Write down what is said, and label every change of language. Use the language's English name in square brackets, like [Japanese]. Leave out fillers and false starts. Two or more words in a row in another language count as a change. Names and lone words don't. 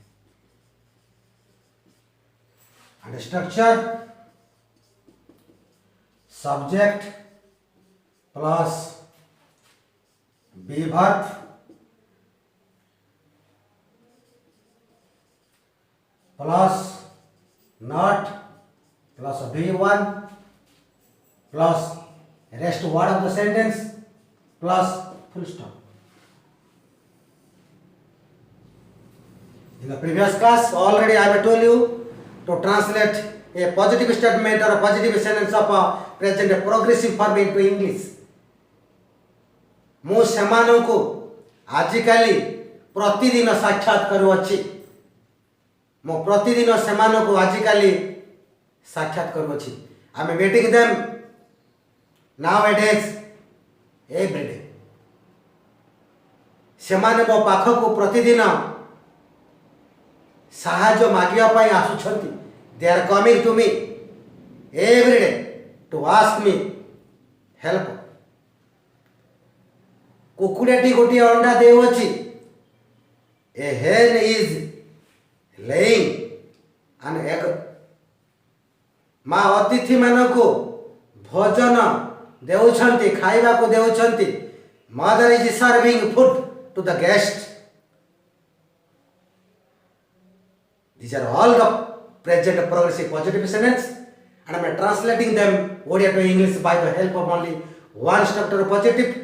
[English] And structure: subject plus be verb plus not plus be1 plus rest word of the sentence plus full stop. In the previous class already I have told you to translate a positive statement or a positive sentence of a present progressive form into English. [Odia] ମୁଁ ସେମାନଙ୍କୁ ଆଜିକାଲି ପ୍ରତିଦିନ ସାକ୍ଷାତ କରୁଅଛି. ମୁଁ ପ୍ରତିଦିନ ସେମାନଙ୍କୁ ଆଜିକାଲି ସାକ୍ଷାତ କରୁଅଛି. [English] I am meeting them nowadays every day. [Odia] ସେମାନେ ମୋ ପାଖକୁ ପ୍ରତିଦିନ ସାହାଯ୍ୟ ମାଗିବା ପାଇଁ ଆସୁଛନ୍ତି. [English] They are coming to me every day to ask me help. [Odia] କୁକୁଡ଼ାଟି ଗୋଟିଏ ଅଣ୍ଡା ଦେଉଅଛି. [English] A hen is laying an egg. [Odia] ମା ଅତିଥିମାନଙ୍କୁ ଭୋଜନ ଦେଉଛନ୍ତି, ଖାଇବାକୁ ଦେଉଛନ୍ତି. [English] Mother is serving food to the guest. These are all the present progressive positive sentence, and I am translating them Odia to English by the help of only one structure of positive.